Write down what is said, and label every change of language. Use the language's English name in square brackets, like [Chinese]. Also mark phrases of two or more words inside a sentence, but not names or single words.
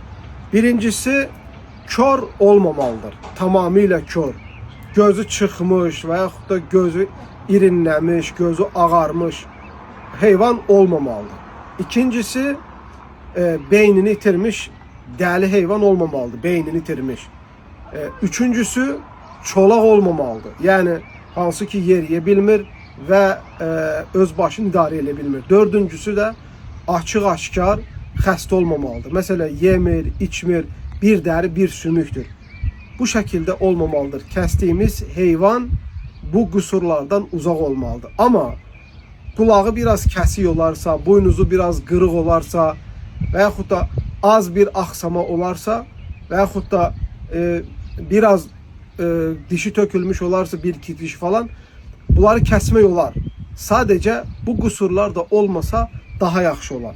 [Turkish] Birincisi, kör olmamalıdır. Tamamıyla kör. Gözü çıkmış veya da gözü irinlemiş, gözü ağarmış hayvan olmamalıdır. İkincisi, beynini itirmiş deli hayvan olmamalıdır. Beynini itirmiş. Üçüncüsü, çolaq olmamalıdır. [Azerbaijani] Yani hansı ki yeriyə bilmir ve öz başını idarə edə bilmir. Dördüncüsü de açıq-aşkar xəstə olmamalıdır. Mesela yemir, içmir, bir dəri bir sümüktür. [Turkish] Bu şekilde olmamalıdır. Kestiğimiz hayvan bu kusurlardan uzak olmalıdır. Ama kulağı [Azerbaijani] biraz kəsik olarsa, boynuzu biraz qırıq olarsa və yaxud da az bir axsama olarsa və yaxud da biraz dişi tökülmüş olarsa, bir iki diş falan, bunları kəsmək olar. [Turkish] Sadece bu kusurlar da olmasa daha yaxşı olar.